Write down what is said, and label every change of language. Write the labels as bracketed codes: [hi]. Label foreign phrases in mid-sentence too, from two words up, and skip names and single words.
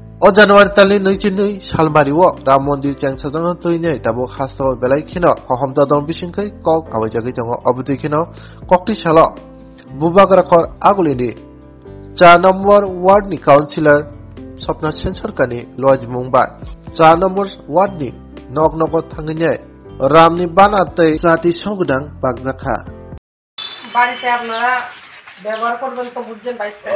[trp] O January tali nui salmariwo Ram Mondir changsajang toinai tabo hasto belai khino kohomda don bisingkai kok awajagi jango obudi khino kokti salo Bubagrakor agulini 4 নম্বর ওয়ার্ডনি কাউন্সিলর স্বপ্না সেন সরকারনি লয়াজি মুংবাই 4 নম্বর ওয়ার্ডনি নগনগর থাঙ্গিনাই রামনি বানাতে জাতি সংগদাং বাগজাখা [bn] বাড়িতে আপনারা ব্যবহার করবেন তো বুঝছেন 22 তারিখ